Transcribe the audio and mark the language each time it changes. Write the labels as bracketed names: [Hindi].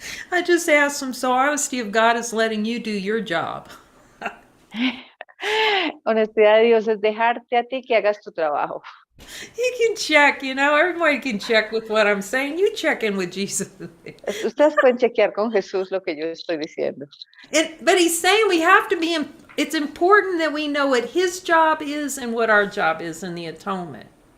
[English] I just asked him, so honesty of God is letting you do your job. [Spanish] Honestidad de Dios es dejarte a ti que hagas tu trabajo. [English] You can check, everybody can check with what I'm saying. You check in with Jesus. [Spanish] Ustedes pueden chequear con Jesús lo que yo estoy diciendo. [English] But he's saying we have to it's important that we know what his job is and what our job is in the atonement.